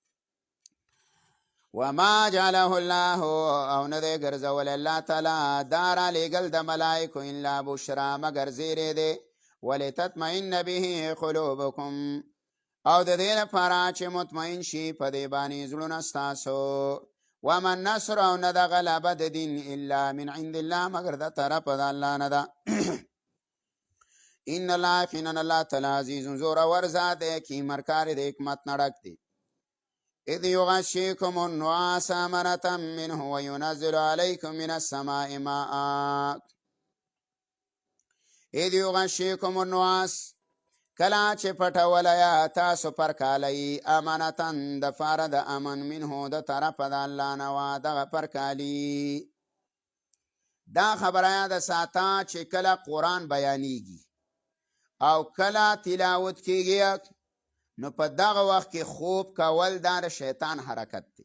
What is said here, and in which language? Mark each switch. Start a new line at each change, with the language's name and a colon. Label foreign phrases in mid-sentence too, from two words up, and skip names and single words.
Arabic: وما جعله الله،
Pashto: او نه دی ګرځول الله تعالی دا رالیږل د ملائکو
Arabic: الا بشرا
Pashto: مګر زیری دی،
Arabic: ولتطمئن به قلوبکم،
Pashto: او د دې لپاره چې مطمئن شي په دې باندې زړونه ستاسو.
Arabic: وما النصر،
Pashto: او نه د غلبه د دین
Arabic: الا من عند الله
Pashto: مګر د طرفه د الله نه ده.
Arabic: ان الله
Pashto: یقینا الله تعالی عزیز زورور ذات دی، حکیم مرکار دی، حکمت نړک دی.
Arabic: اذ یغشیکم النعاس امنة منه وینزل علیکم من السماء ماء. اذ یغشیکم النعاس،
Pashto: کله چې پټولی تاسو پرکالی، امنتن د پاره د امن، منه د طرفه د الله نه وه دغه پرکالي. دا خبره یاده ساته چې کله قرآن بیانیږي او کله تلاوت کیږي، نو په دغه وخت کې خوب کول دا د شیطان حرکت دی.